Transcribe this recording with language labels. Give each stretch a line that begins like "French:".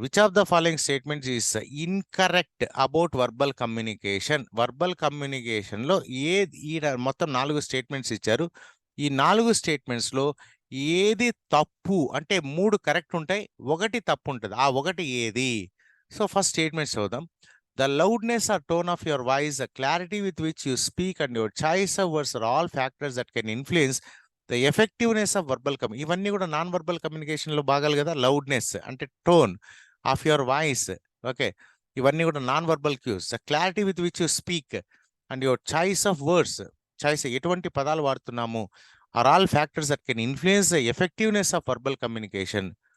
English: Which of the following statements is incorrect about verbal communication.
Telugu: Verbal కమ్యూనికేషన్లో ఈ మొత్తం 4 statements ఇచ్చారు. ఈ 4 స్టేట్మెంట్స్లో ఏది తప్పు అంటే 3 కరెక్ట్ ఉంటాయి, 1 తప్పు ఉంటుంది. ఆ 1 ఏది? సో ఫస్ట్ స్టేట్మెంట్స్ చూద్దాం.
English: The loudness or tone of your voice, the clarity with which you speak, and your choice of words are all factors that can influence the effectiveness of verbal communication.
Telugu: ఇవన్నీ కూడా non verbal కమ్యూనికేషన్లో భాగాలు కదా. Loudness అంటే
English: Tone of your voice. Okay,
Telugu: ఇవన్నీ కూడా non verbal cues.
English: the clarity with which you speak and your choice of words, choice
Telugu: ఎటువంటి పదాలు వాడుతున్నాము,
English: Are all factors that can influence the effectiveness of verbal communication.